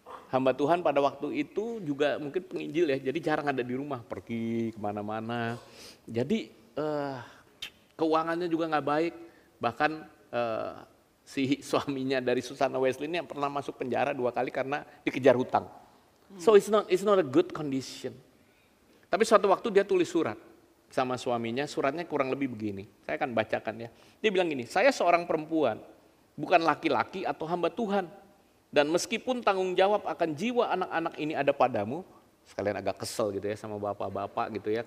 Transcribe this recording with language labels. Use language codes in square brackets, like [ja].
[id] Hamba Tuhan pada waktu itu juga mungkin penginjil ya, jadi jarang ada di rumah, pergi kemana-mana. Jadi keuangannya juga nggak baik, bahkan si suaminya dari Susanna Wesley ini yang pernah masuk penjara 2 kali karena dikejar hutang. [en] So it's not a good condition. [id] Tapi suatu waktu dia tulis surat sama suaminya, suratnya kurang lebih begini, saya akan bacakan ya. Dia bilang gini, saya seorang perempuan, bukan laki-laki atau hamba Tuhan. Dan meskipun tanggung jawab akan jiwa anak-anak ini ada padamu, sekalian agak kesel gitu ya sama bapak-bapak gitu ya.